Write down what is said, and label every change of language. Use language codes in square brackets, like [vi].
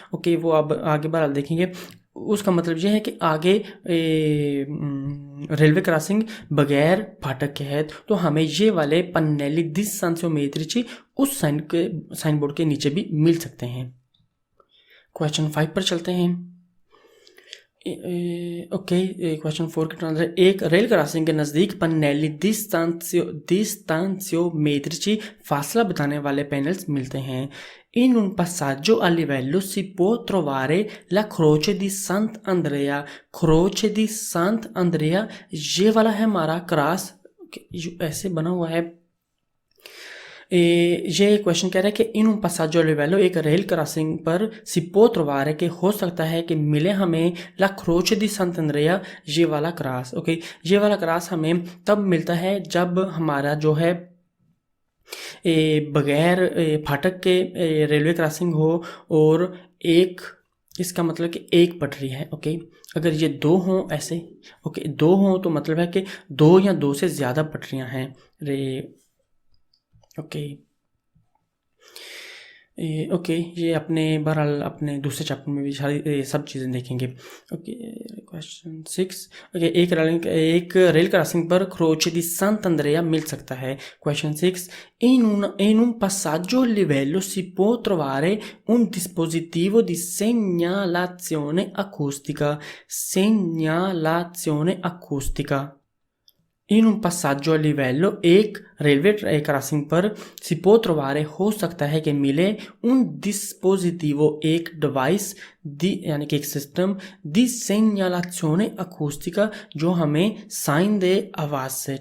[hi] Okay, वो अब आगे बार देखेंगे। उसका मतलब यह है कि आगे रेलवे क्रॉसिंग बगैर फाटक के है, तो हमें ये वाले पन्नेली डिस्टेंशियोमेट्री उस साइन बोर्ड के नीचे भी मिल सकते हैं। क्वेश्चन 5 पर चलते हैं। ओके, क्वेश्चन 4 के ट्रांसलेट, एक रेल क्रॉसिंग के नज़दीक पन्नेली distanziometrici फासला बताने वाले पैनल्स मिलते हैं। [it] In un passaggio a livello si può trovare la croce di Sant'Andrea। croce di Sant'Andrea [hi] ये वाला है हमारा क्रॉस, ऐसे बना हुआ है। ये क्वेश्चन कह रहा है कि इन [it] passaggio a livello [hi] एक रेल क्रॉसिंग पर सिपो त्रोवारे के हो सकता है कि मिले हमें ला क्रोचे दी संतंद्रिया ये वाला क्रॉस। ओके, ये वाला क्रॉस हमें तब मिलता है जब हमारा जो है बगैर फाटक के रेलवे क्रॉसिंग हो और एक, इसका मतलब कि एक पटरी है। ओके, अगर ये दो हों ऐसे, ओके दो हों तो मतलब है कि दो या दो से ज़्यादा पटरियां हैं ओके ओके, ये अपने बहरहाल अपने दूसरे चैप्टर में भी सारी सब चीज़ें देखेंगे। ओके, क्वेश्चन 6, ओके एक रेल क्रॉसिंग पर क्रोचे दी संत'Andrea मिल सकता है। [it] क्वेश्चन 6, in un passaggio a livello si può trovare un dispositivo di segnalazione acustica। segnalazione acustica। [hi] In [it] un passaggio a livello [hi] एक रेलवे क्रॉसिंग पर [it] si può trovare [hi] हो सकता है कि मिले [it] un dispositivo [hi] एक डिवाइस यानी कि एक सिस्टम [it] di segnalazione acustica [hi] जो हमें साइन दे आवाज़ से।